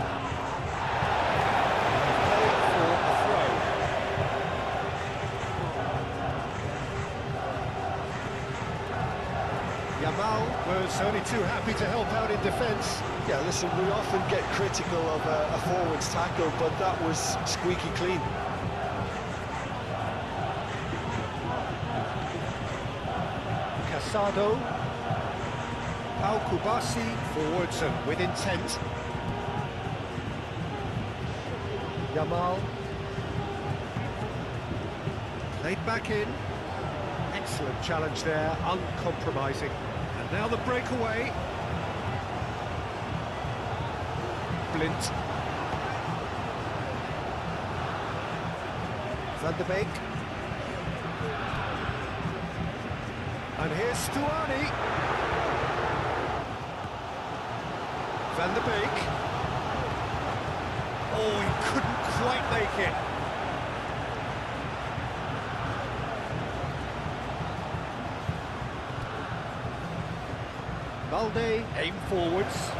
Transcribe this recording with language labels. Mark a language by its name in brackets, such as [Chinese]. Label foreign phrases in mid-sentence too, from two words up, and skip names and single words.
[English] Played for a throw. Yamal was only too happy to help out in defence. Yeah, listen, we often get critical of a forward's tackle, but that was squeaky clean. Casado. Pau Kubasi forwards and with intent. Yamal. Played back in. Excellent challenge there, uncompromising. And now the breakaway. Blind. Van de Beek. And here's Stuani. Van de Beek. Oh, he couldn't quite make it. Balde, aim forwards.